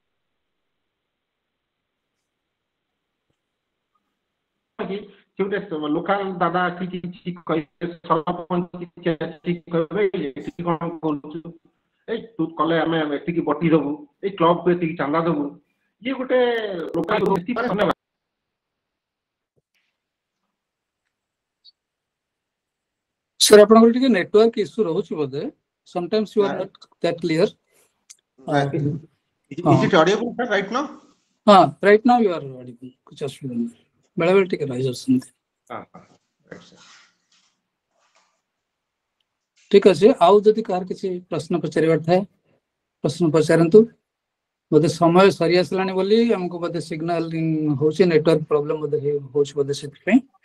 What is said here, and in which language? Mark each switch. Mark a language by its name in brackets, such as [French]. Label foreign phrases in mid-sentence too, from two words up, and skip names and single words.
[Odia] ଗୋଟେ ଲୋକାଲ ଦାଦା ଆସିକି କିଛି କହିବେ, କଣ କରୁଛୁ, ଏଇ ତୁ କଲେ ଆମେ ଏତିକି ବଟି ଦବୁ, ଏଇ କ୍ଲବକୁ ଏତିକି ଚାନ୍ଦା ଦବୁ, ଇଏ ଗୋଟେ ଲୋକାଲ। ସାର୍ ଆପଣଙ୍କର ଟିକେ [English] network issue [Odia] ରହୁଛି ବୋଧେ, [English] sometimes you are not that clear. Is it audible sir right now? हाँ, right now you are audible. [Hindi] कुछ असुविधा नहीं, [Odia] ବେଳେ ବେଳେ ଟିକେ ରହି ଯାଉଛନ୍ତି। ଠିକ ଅଛି, ଆଉ ଯଦି କାହାର କିଛି ପ୍ରଶ୍ନ ପଚାରିବାର ଥାଏ ପ୍ରଶ୍ନ ପଚାରନ୍ତୁ। ବୋଧେ ସମୟ ସରି ଆସିଲାଣି ବୋଲି ଆମକୁ ବୋଧେ ସିଗ୍ନାଲ ହଉଛି, [English] network problem [Odia] ବୋଧେ ହଉଛି ବୋଧେ ସେଥିପାଇଁ।